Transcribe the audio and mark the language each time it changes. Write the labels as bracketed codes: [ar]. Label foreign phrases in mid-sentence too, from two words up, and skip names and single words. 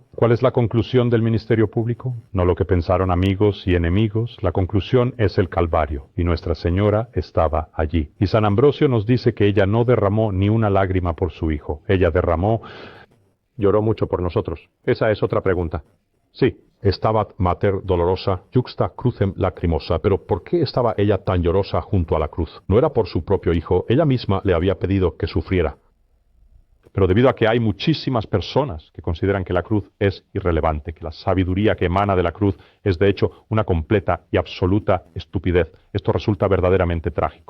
[es] ¿Cuál es la conclusión del ministerio público? No lo que pensaron amigos y enemigos. La conclusión es el Calvario, y Nuestra Señora estaba allí. Y San Ambrosio nos dice que ella no derramó ni una lágrima por su hijo. Ella lloró mucho por nosotros. Esa es otra pregunta. Sí, [la] estabat mater dolorosa, juxta crucem lacrimosa. [es] Pero ¿por qué estaba ella tan llorosa junto a la cruz? No era por su propio hijo. Ella misma le había pedido que sufriera. Pero debido a que hay muchísimas personas que consideran que la cruz es irrelevante, que la sabiduría que emana de la cruz es de hecho una completa y absoluta estupidez, esto resulta verdaderamente trágico.